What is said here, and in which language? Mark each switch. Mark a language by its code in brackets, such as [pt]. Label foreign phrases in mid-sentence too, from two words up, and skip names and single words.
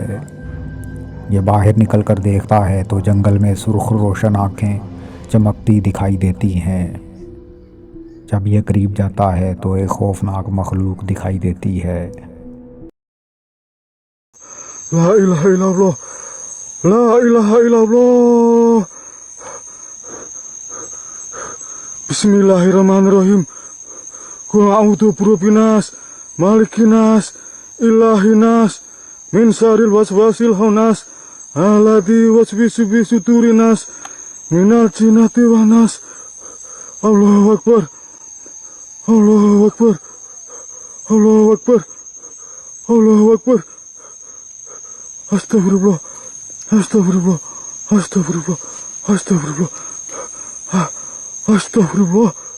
[ur] یہ باہر نکل کر دیکھتا ہے تو جنگل میں سرخ روشن آنکھیں چمکتی دکھائی دیتی ہیں. جب یہ قریب جاتا ہے تو ایک خوفناک مخلوق دکھائی دیتی ہے. [ar] لا إله إلا الله، لا إله إلا الله. Bismillahirrahmanirrahim. قل أعوذ برب الناس، ملك الناس، إله الناس، من شر الوسواس الخناس، الذي يوسوس في صدور الناس، من الجنة والناس. الله أكبر. الله أكبر. الله أكبر. الله أكبر. Astagfirullah. Astagfirullah. Astagfirullah. Astagfirullah. Astagfirullah.